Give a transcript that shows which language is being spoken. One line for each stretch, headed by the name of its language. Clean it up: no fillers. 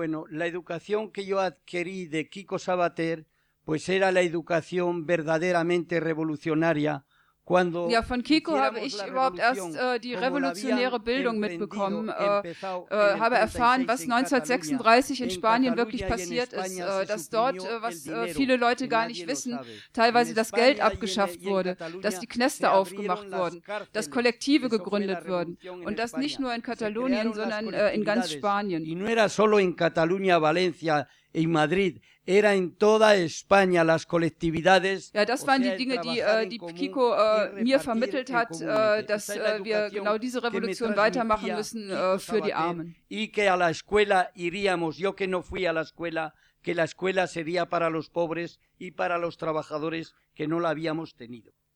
Spanish: La educación que yo adquirí de Kiko Sabater pues era la educación verdaderamente revolucionaria.
German: Ja, von Kiko habe ich überhaupt erst die revolutionäre Bildung mitbekommen, habe erfahren, was 1936 in Spanien wirklich passiert ist, dass dort, was viele Leute gar nicht wissen, teilweise das Geld abgeschafft wurde, dass die Knäste aufgemacht wurden, dass Kollektive gegründet wurden und das nicht nur in Katalonien, sondern in ganz Spanien.
Spanish: Y no era solo en Cataluña, Valencia y Madrid. Era en toda España las colectividades.
German: Ja, das waren die Dinge, die Kiko mir vermittelt hat, dass wir genau diese Revolution weitermachen müssen für die Armen.
Spanish: Y que a la escuela iríamos, yo que no fui a la escuela, que la escuela sería para los pobres y para los trabajadores que no la habíamos tenido.